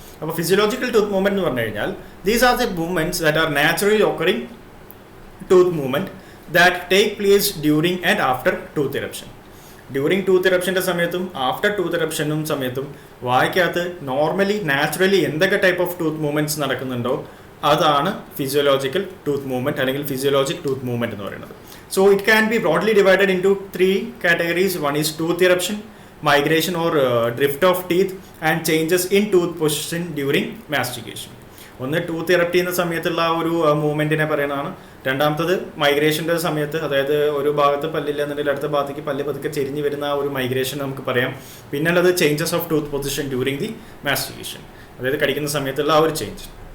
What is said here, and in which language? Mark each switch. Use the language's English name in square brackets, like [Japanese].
[Malayalam] അപ്പോൾ physiological tooth movement എന്ന് പറഞ്ഞു കഴിഞ്ഞാൽ [English] These are the movements that are naturally occurring tooth movement that take place during and after tooth eruption. [Malayalam] During tooth ഇറപ്ഷൻ്റെ സമയത്തും after tooth ഇറപ്ഷനും സമയത്തും വായിക്കകത്ത് normally naturally എന്തൊക്കെ type of tooth movements നടക്കുന്നുണ്ടോ അതാണ് physiological tooth movement അല്ലെങ്കിൽ physiologic tooth movement എന്ന് പറയുന്നത്. [English] So it can be broadly divided into 3 categories. One is tooth eruption, migration or drift of teeth, and changes in tooth position during mastication. [Malayalam] ഒന്ന് tooth erupt ചെയ്യുന്ന സമയത്തുള്ള ആ ഒരു മൂവ്മെൻറ്റിനെ പറയുന്നതാണ്. രണ്ടാമത്തത് മൈഗ്രേഷൻ്റെ സമയത്ത്, അതായത് ഒരു ഭാഗത്ത് പല്ലില്ല എന്നുണ്ടെങ്കിൽ അടുത്ത ഭാഗത്തേക്ക് പല്ല് പതുക്കെ ചെരിഞ്ഞ് വരുന്ന ആ ഒരു മൈഗ്രേഷൻ നമുക്ക് പറയാം. പിന്നെ ഉള്ളത് [English] changes of tooth position during the mastication, [Malayalam] അതായത് കടിക്കുന്ന സമയത്തുള്ള ആ ഒരു ചേഞ്ച്.